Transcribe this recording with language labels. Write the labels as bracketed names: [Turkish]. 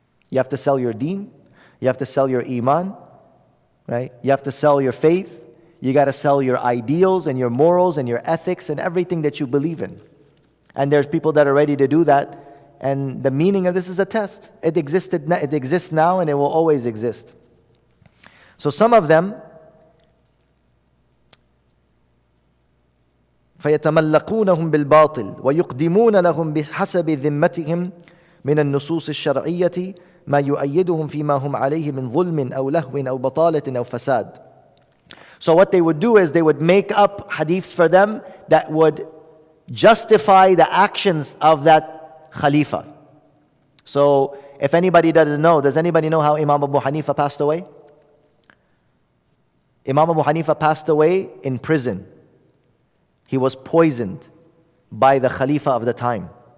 [English] You have to sell your deen, you have to sell your iman, right? You have to sell your faith, you got to sell your ideals and your morals and your ethics and everything that you believe in. And there's people that are ready to do that, and the meaning of this is a test. It exists now, and it will always exist. So some of them, [Arabic] فيتملقونهم بالباطل ويقدمون لهم بحسب ذمتهم من النصوص الشرعية ما يؤيدهم فيما هم عليه من ظلم أو لهو أو بطالة أو فساد. [English] So what they would do is they would make up hadiths for them that would justify the actions of that Khalifa. So, if anybody doesn't know, does anybody know how Imam Abu Hanifa passed away? Imam Abu Hanifa passed away in prison. He was poisoned by the Khalifa of the time.